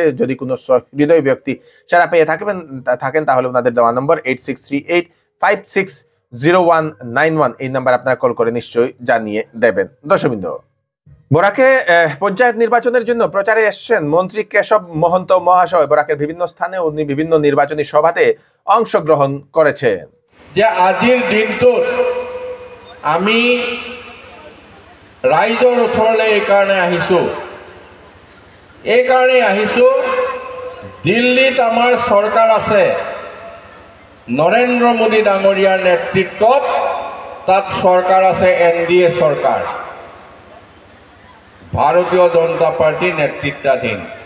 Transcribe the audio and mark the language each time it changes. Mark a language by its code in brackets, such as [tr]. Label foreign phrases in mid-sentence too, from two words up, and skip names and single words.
[bn] যদি কোনো হৃদয় ব্যক্তি সেটা পেয়ে থাকেন তাহলে ওনাদের দেওয়া নম্বর 8638560191 এই নাম্বার আপনারা কল করে নিশ্চয়ই জানিয়ে দেবেন। দর্শকবৃন্দ, বরাকে পঞ্চায়েত নির্বাচনের জন্য প্রচারে এসেছেন মন্ত্রী কেশব মহন্ত মহাশয়। বরাকের বিভিন্ন স্থানে উনি বিভিন্ন নির্বাচনী সভাতে অংশগ্রহণ করেছেন। [as] যে আজিৰ দিনটোত আমি ৰাইজৰ ওচৰলৈ এই কাৰণে আহিছোঁ দিল্লীত আমাৰ চৰকাৰ আছে, নৰেন্দ্ৰ মোদী ডাঙৰীয়াৰ নেতৃত্বত তাত চৰকাৰ আছে, NDA চৰকাৰ, ভাৰতীয় জনতা পাৰ্টি নেতৃত্বাধীন।